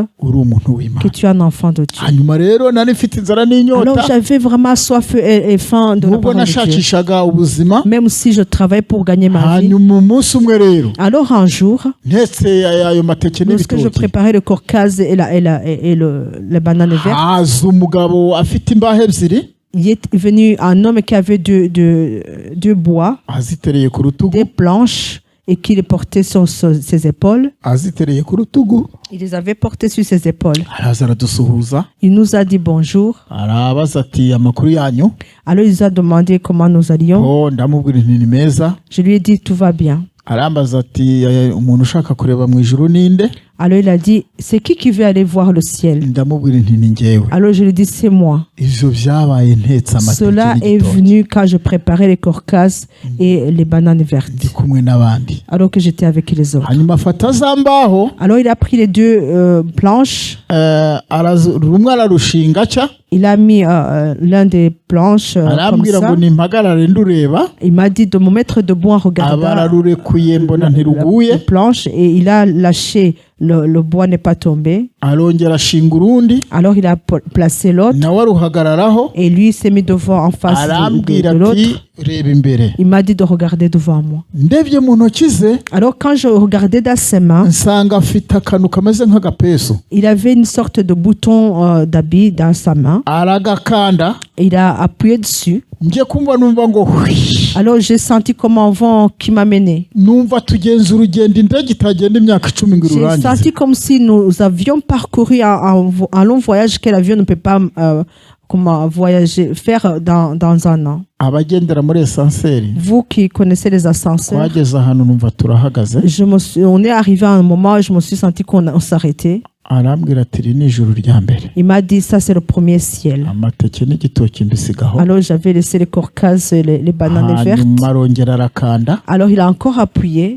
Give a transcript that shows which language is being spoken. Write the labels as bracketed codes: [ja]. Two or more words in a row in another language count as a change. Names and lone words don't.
[rw] uri umuntu [fr] que [rw] w'Imana. [fr] tu es un enfant de Dieu. [rw] Hanyuma rero nari mfite inzara [fr] Alors [rw] n'inyota, [fr] j'avais vraiment soif et faim de la [rw] nubwo [fr] parole de Dieu. [rw] nashakishaga ubuzima. [fr] Même si je travaille pour gagner ma vie. [rw] Hanyuma umunsi umwe rero [fr] Alors un jour, [rw] ntetse ayo mateke [fr] lorsque je [rw] n'ibitoki, [fr] préparais le Caucase et les bananes vertes, [rw] haza umugabo afite imbaho ebyiri [fr] il est venu un homme qui avait deux bois, [rw] azitereye ku rutugu, [fr] des planches, et qui les portait sur ses épaules. [rw] azitereye ku rutugu, [fr] Il les avait portées sur ses épaules. [rw] araza aradusuhuza, [fr] Il nous a dit bonjour. [rw] arabaza ati amakuru yanyu. [fr] Alors il nous a demandé comment nous allions. [rw] Ndamubwira nti ni meza. [fr] Je lui ai dit tout va bien. [rw] Arambaza ati umuntu ushaka kureba mu ijuru ninde? [fr] Alors il a dit c'est qui veut aller voir le ciel? [rw] Ndamubwira nti ni njyewe. [fr] Alors je lui ai dit c'est moi. [rw] Ivyo vyabaye ntetse amateke [fr] Cela est [rw] n'igitoki, [fr] venu quand je préparais les Caucases et les bananes [rw] ndi [fr] vertes. [rw] kumwe n'abandi. [fr] Alors que j'étais avec les autres. [rw] Hanyuma afata za mbaho, [fr] Alors il a pris les deux planches. [rw] rumwe ararushinga atya, [fr] Il a mis l'un des planches comme [rw] arambwira [fr] ça. [rw] ngo nimpagarare ndureba, [fr] Il m'a dit de me mettre debout en [rw] aba [fr] regardant [rw] ararurekuye mbona [fr] la [rw] ntiruguye, [fr] planche et il a lâché. Le bois n'est pas tombé. [rw] arongera ashinga urundi, [fr] Alors il a placé l'autre [rw] nawe aruhagararaho, [fr] et lui s'est mis devant en face [rw] arambwira [fr] de [rw] ati [fr] l'autre. [rw] reba imbere. [fr] Il m'a dit de regarder devant moi. [rw] Ndebye mu ntoki ze, [fr] Alors quand je regardais dans ses mains, [rw] nsanga afite akantu kameze nk'agapesu, [fr] il avait une sorte de bouton d'habit dans sa main. [rw] aragakanda, [fr] Et il a appuyé dessus. [rw] njye kumva numva ngo hwi, [fr] Alors j'ai senti comme un vent qui m'a mené. [rw] numva tugenza urugendo indege itagenda imyaka 10 ngo [fr] J'ai [rw] irurangize. [fr] senti comme si nous avions parcouru un long voyage que l'avion ne peut pas voyager, faire dans un an. [rw] Abagendera muri esanseri, [fr] Vous qui connaissez les ascenseurs, [rw] twageze ahantu numva turahagaze, [fr] on est arrivé à un moment où je me suis senti qu'on s'arrêtait. [rw] arambwira ati iri ni ijuru rya mbere, [fr] Il m'a dit ça c'est le premier ciel. [rw] amateke n'igitoki mbisigaho. [fr] Alors j'avais laissé les Caucases et les bananes vertes. [rw] Hanyuma arongera arakanda, [fr] Alors il a encore appuyé.